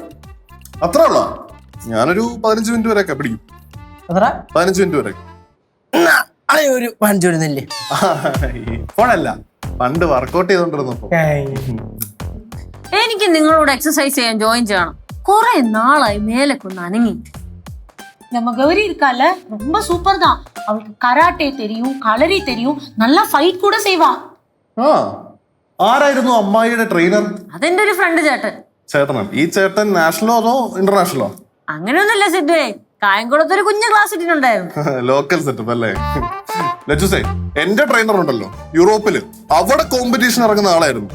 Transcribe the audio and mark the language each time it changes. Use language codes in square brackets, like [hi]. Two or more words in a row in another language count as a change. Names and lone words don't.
[ml] അത്ര ഉള്ളോ? ഞാനൊരു 15 മിനിറ്റ് വരെയൊക്കെ പിടിക്കും. 15 മിനിറ്റ് വരെ. ഒരു 5 മിനിറ്റ് ഇപ്പോഴല്ല, പണ്ട് വർക്കൗട്ട് ചെയ്തോണ്ടിരുന്നപ്പോ. എനിക്ക് നിങ്ങളോട് എക്സസൈസ് ചെയ്യാൻ ജോയിൻ ചെയ്യണം. കുറെ നാളായി മേലൊക്കെ അനങ്ങി. [ta] நம்ம கௌரி இருக்கால, ரொம்ப சூப்பர் தான். அவளுக்கு கராட்டே தெரியும், களரி தெரியும், நல்லா ஃபைட் கூட செய்வா. [ml] ആരായിരുന്നു അമ്മായിയുടെ ട്രെയിനർ? അതെന്റെ ഒരു ഫ്രണ്ട് ചേട്ടൻ. ചേട്ടനാണ്. ഈ ചേട്ടൻ നാഷണലോ അതോ ഇന്റർനാഷണലോ? അങ്ങനെയൊന്നുമില്ല സിദ്ധുവേ, കായംകുളത്തൊരു കുഞ്ഞു ക്ലാസ് ഇട്ടിട്ടുണ്ടായിരുന്നു. ലോക്കൽ സെറ്റപ്പ് അല്ലേ? ലച്ചുസേ, എന്റെ ട്രെയിനർ ഉണ്ടല്ലോ യൂറോപ്പില്, അവിടെ കോമ്പറ്റീഷൻ ഇറങ്ങുന്ന ആളായിരുന്നു.